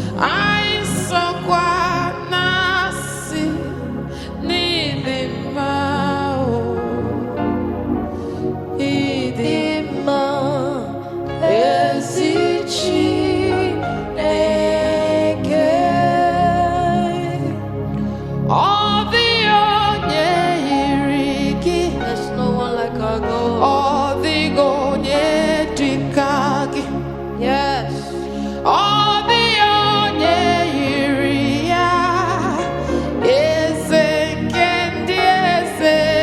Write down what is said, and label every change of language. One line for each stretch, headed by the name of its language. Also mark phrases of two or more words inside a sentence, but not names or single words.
Igbo: Anyị sọkwa na-asị na ị dị mma, o. Ị dị Ị dị mma. Ezi Chineke, ọ dị onye yiri gị.
English: There's no one like our God.
Igbo: Ọ dịghị onye dị ka gị. Yes. Ọ dị onye yiri ya. Eze nke ndị eze.